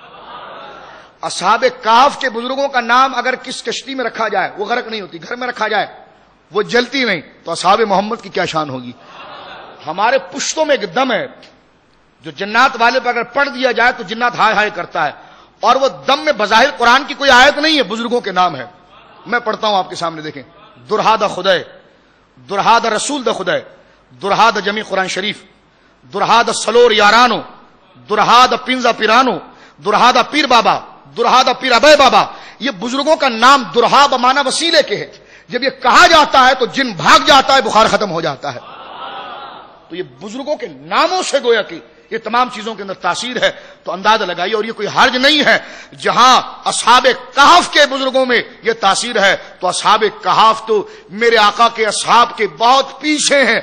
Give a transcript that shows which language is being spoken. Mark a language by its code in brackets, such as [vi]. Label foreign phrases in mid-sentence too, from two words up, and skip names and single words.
[ur] اصحاب کہف کے بزرگوں کا نام اگر کس کشتی میں رکھا جائے وہ غرق نہیں ہوتی، گھر میں رکھا جائے وہ جلتی نہیں، تو اصحاب محمد کی کیا شان ہوگی. ہمارے پشتوں میں ایک دم ہے جو جنات والے پر اگر پڑھ دیا جائے تو جنات ہائے ہائے کرتا ہے، اور وہ دم میں بظاہر قرآن کی کوئی آیت نہیں ہے، بزرگوں کے نام ہے. میں پڑھتا ہوں آپ کے سامنے، دیکھیں. [ps] درہاد خدے، درہاد رسول دا خدے، درہاد جمی قرآن شریف، درہاد سلور یارانو، درہاد پنزا پیرانو، درہاد پیر بابا، درہاد پیر ابے بابا. [ur] یہ بزرگوں کا نام درہا بمانا وسیلے کے ہے. جب یہ کہا جاتا ہے تو جن بھاگ جاتا ہے، بخار ختم ہو جاتا ہے. تو یہ بزرگوں کے ناموں سے گویا کہ یہ تمام چیزوں کے اندر تاثیر ہے. تو اندازہ لگائیے، اور یہ کوئی حرج نہیں ہے. جہاں اصحاب کہف کے بزرگوں میں یہ تاثیر ہے تو اصحاب کہف تو میرے آقا کے اصحاب کے بہت پیچھے ہیں.